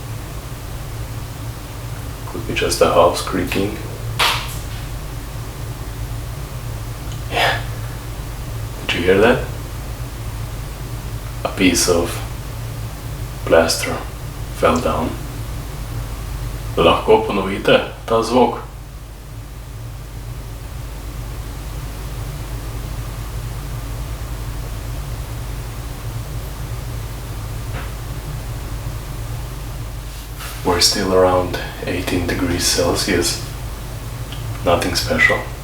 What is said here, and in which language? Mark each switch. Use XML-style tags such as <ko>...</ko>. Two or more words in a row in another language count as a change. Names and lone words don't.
<en>Could be just the house creaking. Yeah. Did you hear that? A piece of plaster fell down.</en> <sl>Lahko ponovite ta zvok?</sl> <en>We're still around 18 degrees Celsius. Nothing special.</en>